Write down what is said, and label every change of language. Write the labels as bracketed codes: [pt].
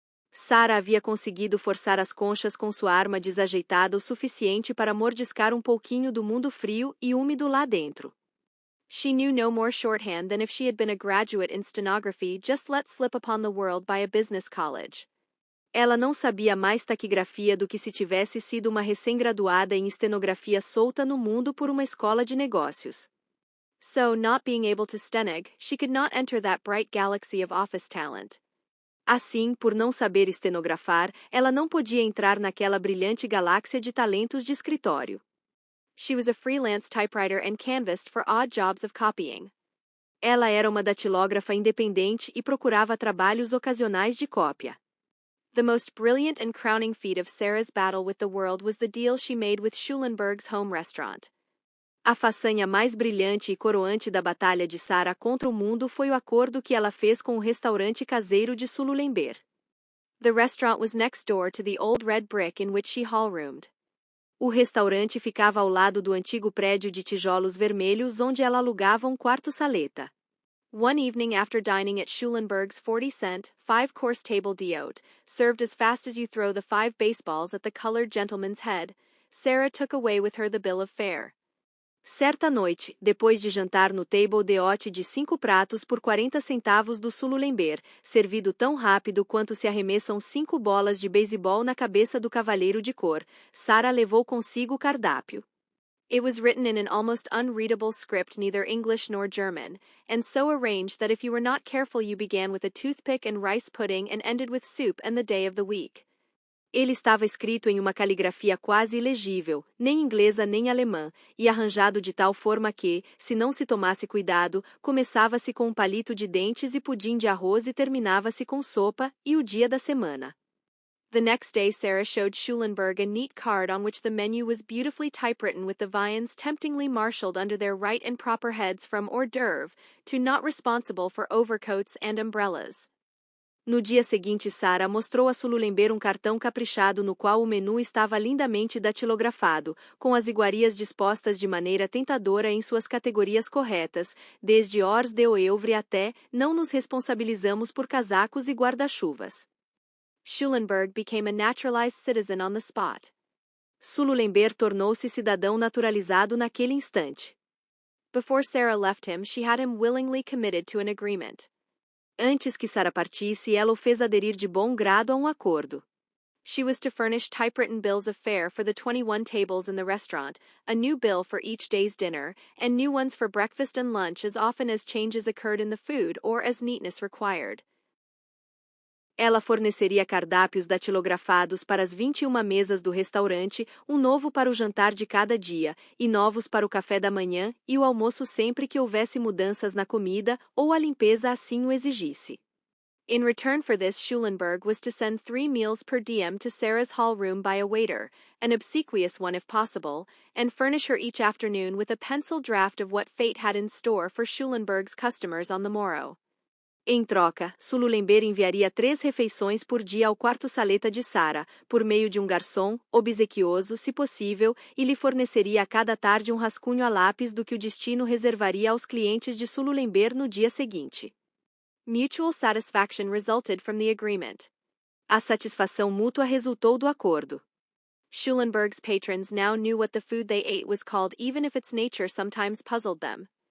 [pt] Sarah havia conseguido forçar as conchas com sua arma desajeitada o suficiente para mordiscar pouquinho do mundo frio e úmido lá dentro. [en] She knew no more shorthand than if she had been a graduate in stenography just let slip upon the world by a business college. [pt] Ela não sabia mais taquigrafia do que se tivesse sido uma recém-graduada em estenografia solta no mundo por uma escola de negócios. [en] So, not being able to stenog, she could not enter that bright galaxy of office talent. [pt] Assim, por não saber estenografar, ela não podia entrar naquela brilhante galáxia de talentos de escritório. [en] She was a freelance typewriter and canvassed for odd jobs of copying. [pt] Ela era uma datilógrafa independente e procurava trabalhos ocasionais de cópia. [en] The most brilliant and crowning feat of Sarah's battle with the world was the deal she made with Schulenburg's home restaurant. [pt] A façanha mais brilhante e coroante da batalha de Sarah contra o mundo foi o acordo que ela fez com o restaurante caseiro de Sululember. [en] The restaurant was next door to the old red brick in which she hall-roomed. [pt] O restaurante ficava ao lado do antigo prédio de tijolos vermelhos onde ela alugava quarto-saleta. [en] One evening after dining at Schulenburg's 40-cent, 5-course table d'hôte, served as fast as you throw the 5 baseballs at the colored gentleman's head, Sarah took away with her the bill of fare. [pt] Certa noite, depois de jantar no table d'hôte de 5 pratos por 40 centavos do Sululember, servido tão rápido quanto se arremessam 5 bolas de beisebol na cabeça do cavalheiro de cor, Sarah levou consigo o cardápio. [en] It was written in an almost unreadable script neither English nor German, and so arranged that if you were not careful you began with a toothpick and rice pudding and ended with soup and the day of the week. [pt] Ele estava escrito em uma caligrafia quase ilegível, nem inglesa nem alemã, e arranjado de tal forma que, se não se tomasse cuidado, começava-se com palito de dentes e pudim de arroz e terminava-se com sopa, e o dia da semana. [en] The next day Sarah showed Schulenburg a neat card on which the menu was beautifully typewritten with the viands temptingly marshaled under their right and proper heads from hors d'oeuvre to not responsible for overcoats and umbrellas. [pt] No dia seguinte, Sarah mostrou a Sululember um cartão caprichado no qual o menu estava lindamente datilografado, com as iguarias dispostas de maneira tentadora em suas categorias corretas, desde hors d'oeuvre até não nos responsabilizamos por casacos e guarda-chuvas. [en] Schulenburg became a naturalized citizen on the spot. [pt] Sululember tornou-se cidadão naturalizado naquele instante. [en] Before Sarah left him, she had him willingly committed to an agreement. [pt] Antes que Sarah partisse, ela o fez aderir de bom grado a um acordo. [en] She was to furnish typewritten bills of fare for the 21 tables in the restaurant, a new bill for each day's dinner, and new ones for breakfast and lunch as often as changes occurred in the food or as neatness required. [pt] Ela forneceria cardápios datilografados para as 21 mesas do restaurante, um novo para o jantar de cada dia, e novos para o café da manhã e o almoço sempre que houvesse mudanças na comida ou a limpeza assim o exigisse. [en] In return for this, Schulenburg was to send 3 meals per diem to Sarah's hall room by a waiter, an obsequious one if possible, and furnish her each afternoon with a pencil draft of what fate had in store for Schulenburg's customers on the morrow. [pt] Em troca, Sululember enviaria 3 refeições por dia ao quarto saleta de Sarah, por meio de um garçom, obsequioso, se possível, e lhe forneceria a cada tarde um rascunho a lápis do que o destino reservaria aos clientes de Sululember no dia seguinte. [en] Mutual satisfaction resulted from the agreement. [pt] A satisfação mútua resultou do acordo. [en] Schulenburg's patrons now knew what the food they ate was called, even if its nature sometimes puzzled them.